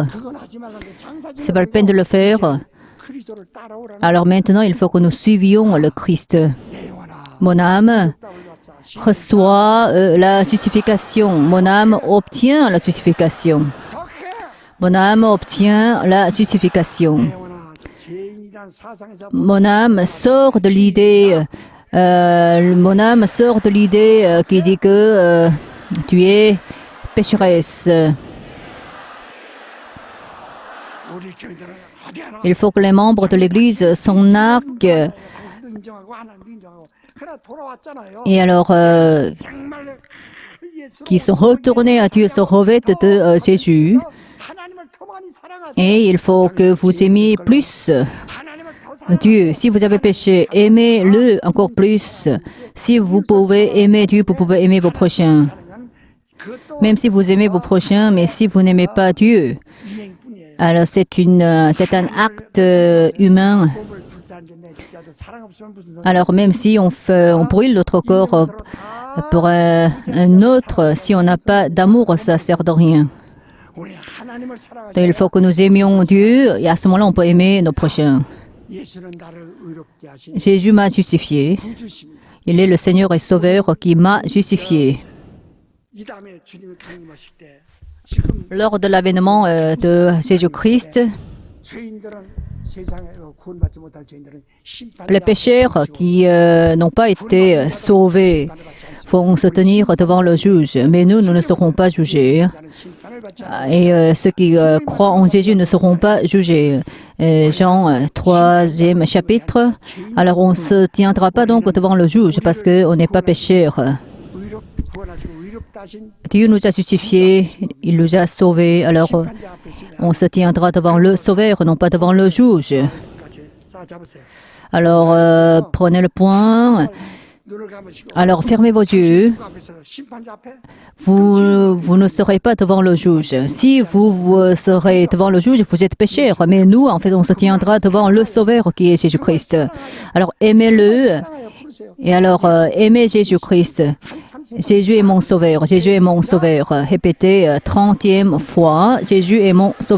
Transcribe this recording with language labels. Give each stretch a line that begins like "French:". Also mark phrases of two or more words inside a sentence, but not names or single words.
French: Ce n'est pas la peine de le faire. Alors maintenant, il faut que nous suivions le Christ. Mon âme, reçoit la justification. Mon âme obtient la justification. Mon âme obtient la justification.
Korean: 영혼아, 죄인이란 사상에서
French: Mon âme sort de l'idée. Mon âme sort de l'idée qui dit que tu es pécheresse.
Korean: 우리 교인들은 어디 하나
French: Il faut que les membres de l'Église s'en arquent.
Korean: 당신도 인정하고 하나님도 인정하고 그러나 돌아왔잖아요.
French: Et alors,
Korean: 정말 예수
French: qui sont retournés à Dieu se revêtent de Jésus.
Korean: 하나님을 더 많이 사랑하세요.
French: Et il faut que vous aimiez plus
Korean: 하나님을 더 사랑.
French: Dieu. Si vous avez péché, aimez-le encore plus. Si vous pouvez aimer Dieu, vous pouvez aimer vos prochains.
Korean: 그것도
French: Même si vous aimez vos prochains, mais si vous n'aimez pas Dieu,
Korean: 이행뿐이에요.
French: alors c'est un acte humain.
Korean: 몸을 불사하는데 내 진짜도 사랑 없으면 무슨 소용?
French: Alors même si on brûle notre corps pour un autre, si on n'a pas d'amour, ça ne sert de rien.
Korean: 우리 하나님을 사랑하세요.
French: Donc, il faut que nous aimions Dieu et à ce moment-là, on peut aimer nos prochains.
Korean: 예수는 나를 의롭게 하신
French: Jésus m'a justifié.
Korean: 구주십니다.
French: Il est le Seigneur et Sauveur qui m'a justifié.
Korean: 이 다음에 주님이 강림하실 때 지금
French: Lors de l'avènement de Jésus-Christ,
Korean: 죄인들은 세상에 구원받지 못할 죄인들은 심판
French: les pécheurs qui n'ont pas été sauvés vont se tenir devant le juge, mais nous ne serons pas jugés.
Korean: 심판을 받지
French: Et ceux qui croient en Jésus ne seront pas jugés. Jean 3e chapitre. Alors on ne se tiendra pas donc devant le juge parce qu'on n'est pas pécheur.
Korean: 구원하시고 의롭다 하신
French: Dieu nous a justifiés, il nous a sauvés. Alors
Korean: 심판자 앞에 있으면
French: on se tiendra devant le Sauveur, non pas devant le juge.
Korean: 까지 싸잡으세요.
French: Alors prenez le point.
Korean: 눈을 감으시고
French: Alors fermez vos yeux.
Korean: 그 앞에서 심판자 앞에
French: Vous ne serez pas devant le juge. Si vous serez devant le juge, vous êtes pécheur. Mais nous, en fait, on se tiendra devant le Sauveur qui est Jésus-Christ. Alors aimez-le.
Korean: 사랑하여 부르세요.
French: Et alors aimez Jésus-Christ. Jésus est mon Sauveur. Jésus est mon Sauveur. Répétez 30e fois. Jésus est mon Sauveur.